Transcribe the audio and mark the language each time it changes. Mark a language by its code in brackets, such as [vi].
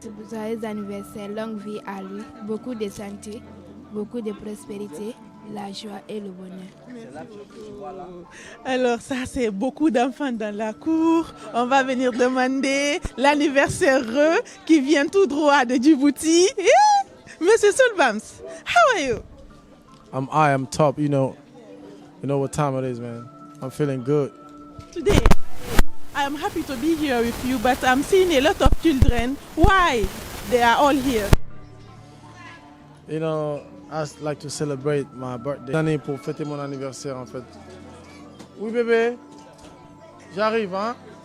[fr] Joyeux anniversaire, longue vie à lui, beaucoup de santé, beaucoup de prospérité, la joie et le bonheur. Alors ça, c'est beaucoup d'enfants dans la cour. On va venir demander l'anniversaire qui vient tout droit de Djibouti. [en] Monsieur Soulbams, how are you? I'm top, you know what time it is, man. I'm feeling good. Today, I am happy to be here with you, but I'm seeing a lot of children. Why? They are all here. You know, I like to celebrate my birthday. [fr] Année pour fêter mon anniversaire, en fait. Oui, bébé, j'arrive, hein.